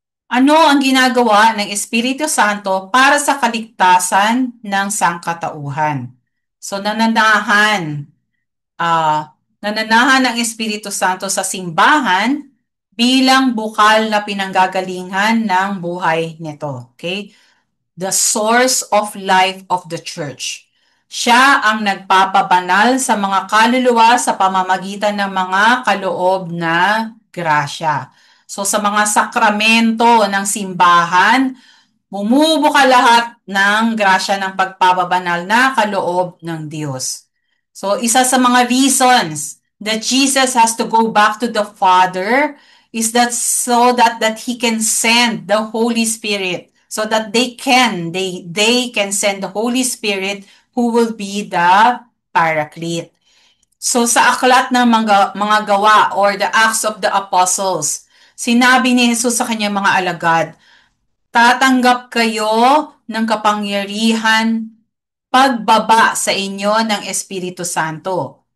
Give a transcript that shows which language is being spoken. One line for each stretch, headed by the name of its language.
Filipino: Ano ang ginagawa ng Espiritu Santo para sa kaligtasan ng sangkatauhan? So nananahan ng Espiritu Santo sa simbahan bilang bukal na pinanggagalingan ng buhay nito. Okay?
English: The source of life of the church.
Filipino: Siya ang nagpapabanal sa mga kaluluwa sa pamamagitan ng mga kaloob na grasya. So sa mga sakramento ng simbahan, bumubuka lahat ng grasya ng pagpapabanal na kaloob ng Diyos.
English: So,
Filipino: isa sa mga
English: reasons that Jesus has to go back to the Father is that so that He can send the Holy Spirit. So that they can send the Holy Spirit who will be the Paraclete.
Filipino: So sa aklat ng mga gawa
English: or the Acts of the Apostles,
Filipino: sinabi ni Jesus sa kanyang mga alagad, tatanggap kayo ng kapangyarihan pagbaba sa inyo ng Espiritu Santo.